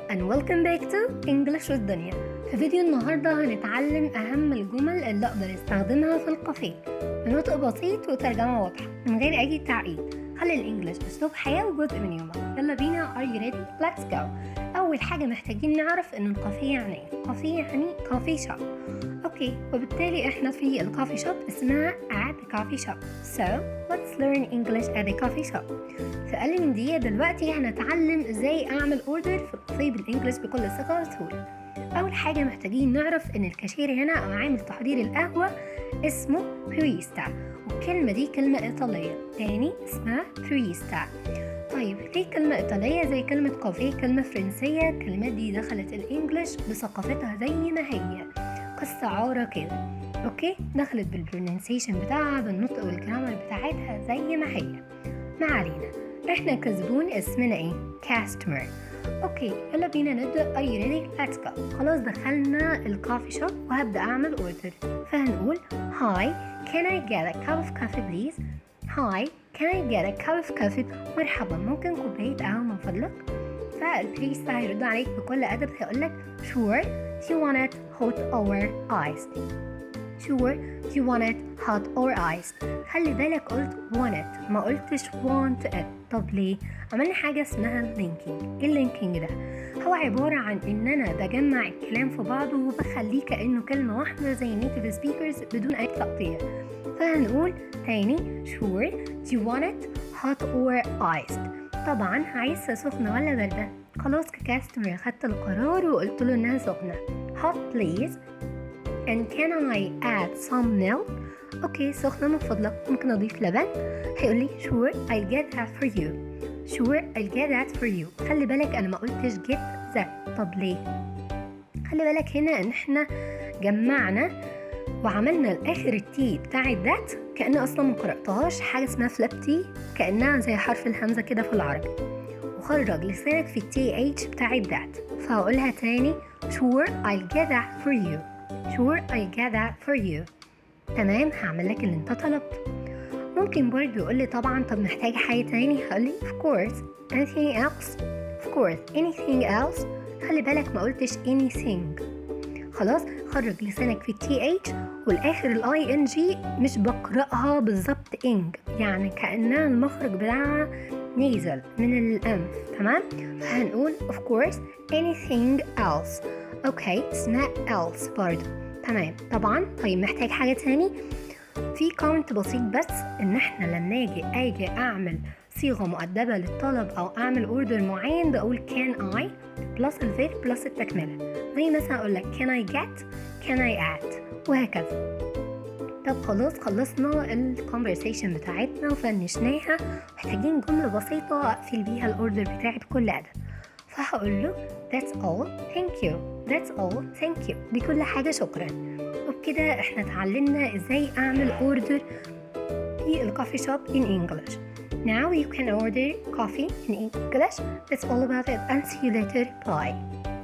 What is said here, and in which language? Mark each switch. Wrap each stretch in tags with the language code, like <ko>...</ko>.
<en>Welcome back to English with Dunya.</en> <ar>في فيديو النهاردة هنتعلم أهم الجمل اللي أقدر استخدمها في الكافيه بنطق بسيط وترجمة واضحة من غير أي تعقيد. خلي الإنجليش أسلوب حياة وجزء من يومك. يلا بينا.</ar> <en>Are you ready? Let's go.</en> <ar>أول حاجة محتاجين نعرف إن الكافيه يعني إيه. كافيه يعني كافي شوب. أوكي، وبالتالي إحنا في الكافي شوب اسمها</ar> <en>at the coffee shop. So let's learn English at the coffee shop.</en> <ar>في أقل من دقيقة دلوقتي هنتعلم إزاي أعمل أوردر في الكافيه بالإنجليش بكل ثقة وسهولة. أول حاجة محتاجين نعرف إن الكاشير هنا أو عامل تحضير القهوة اسمه باريستا، والكلمة دي كلمة إيطالية. تاني اسمها باريستا. طيب ليه كلمة إيطالية زي كلمة كافيه كلمة فرنسية؟ الكلمات دي دخلت الإنجليش بثقافتها زي ما هي كاستعارة كده. أوكي، دخلت بالبروننسيشن بتاعها بالنطق والجرامر بتاعتها زي ما هي. ما علينا، احنا كزبون اسمنا ايه؟ كاستمر. اوكي يلا بينا نبدأ.</ar> <en>Are you ready? Let's go.</en> <ar>خلاص دخلنا الكافي شوب وهبدأ اعمل اوردر. فهنقول</ar> <en>Hi, can I get a cup of coffee please? Hi, can I get a cup of coffee?</en> <ar>مرحبا، ممكن كوباية قهوة من فضلك؟ فالبريستا هيرد عليك بكل أدب هيقولك</ar> <en>Sure, do you want it hot or iced? Sure, do you want it hot or iced?</en> <ar>خلي بالك قلت want it ما قلتش want it. طب ليه؟ عملنا حاجة اسمها linking. ايه اللينكينج ده؟ هو عبارة عن ان انا بجمع الكلام في بعضه وبخليه كأنه كلمة واحدة زي native speakers بدون اي تقطيع. فهنقول تاني</ar> <en>Sure, do you want it hot or iced?</en> <ar>طبعا عايزها سخنة ولا باردة؟ خلاص ككاستمر خدت القرار وقلت له انها سخنة.</ar> <en>hot please and can I add some milk?</en> <ar>اوكي سخنة من فضلك، ممكن اضيف لبن؟ هيقولي</ar> <en>sure I'll get that for you. sure I'll get that for you.</en> <ar>خلي بالك انا ما قلتش get that. طب ليه؟ خلي بالك هنا ان احنا جمعنا وعملنا الاخر التي بتاعت that كأن اصلا ما قرأتهاش، حاجة اسمها flip T كأنها زي حرف الهمزة كده في العربي، وخرج لسانك في التي اتش بتاعت that. فهقولها تاني</ar> <en>sure I'll get that for you. sure I'll get that for you.</en> <ar>تمام، هعمل لك اللي انت طلبته. ممكن برضه يقولي طبعا طب محتاج حاجة تاني؟ هقولي</ar> <en>of course anything else. of course anything else.</en> <ar>خلي بالك ما قلتش anything. خلاص خرج لسانك في التي اتش والاخر الاي ان جي مش بقرأها بالظبط انج، يعني كأنها المخرج بتاعها نيزل من الانف. تمام، فهنقول</ar> <en>of course anything else.</en> <ar>اوكي اسمها else برضه. تمام طبعا. طيب محتاج حاجة تاني؟ في كومنت بسيط بس ان احنا لما اجي اعمل صيغة مؤدبة للطلب او اعمل اوردر معين بقول can I بلس الفيرب بلس التكملة، زي مثلا اقول لك can I get can I add وهكذا. طب خلاص خلصنا الكونفرسيشن بتاعتنا وفنشناها، محتاجين جملة بسيطة اقفل بيها الاوردر بتاعي بكل ادب. فهقول له</ar> <en>that's all thank you. that's all thank you.</en> <ar>دي كل حاجة شكرا. وبكده احنا اتعلمنا ازاي اعمل اوردر في الكوفي شوب in English.</ar> <en>Now you can order coffee in English. That's all about it and see you later. Bye.</en>